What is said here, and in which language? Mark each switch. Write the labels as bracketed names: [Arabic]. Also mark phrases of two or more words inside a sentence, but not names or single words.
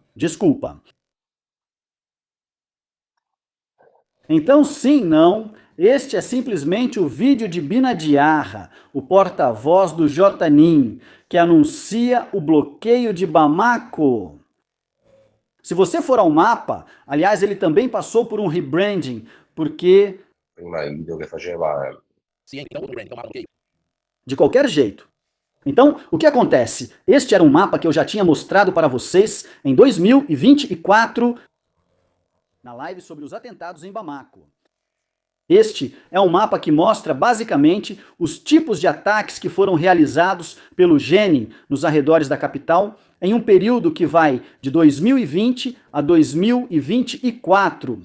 [Portuguese] Desculpa. Então, sim, não. Este é simplesmente o vídeo de Bina Diarra, o porta-voz do Jotanin, que anuncia o bloqueio de Bamako. Se você for ao mapa, aliás, ele também passou por um rebranding, porque... [Italian] Prima il video che faceva [Portuguese] De qualquer jeito. Então, o que acontece? Este era um mapa que eu já tinha mostrado para vocês em 2024, na live sobre os atentados em Bamako. Este é um mapa que mostra basicamente os tipos de ataques que foram realizados pelo Jenin nos arredores da capital em um período que vai de 2020 a 2024.